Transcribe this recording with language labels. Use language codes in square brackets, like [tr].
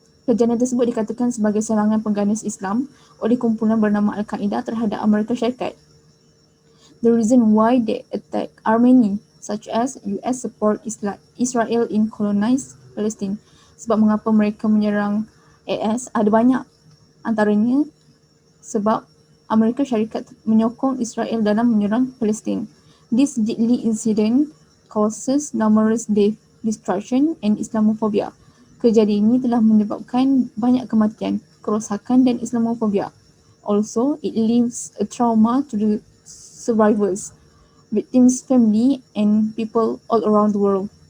[ms] Kejadian tersebut dikatakan sebagai serangan pengganas Islam oleh kumpulan bernama Al-Qaeda terhadap Amerika Syarikat. [en] The reason why they attack are many, such as US support Israel in colonized Palestine. [ms] Sebab mengapa mereka menyerang AS ada banyak. Antaranya sebab Amerika Syarikat menyokong Israel dalam menyerang Palestin. [en] This deadly incident causes numerous death, destruction and Islamophobia. [ms] Kejadian ini telah menyebabkan banyak kematian, kerosakan dan Islamophobia. [en] Also, it leaves a trauma to the survivors, victims' family and people all around the world.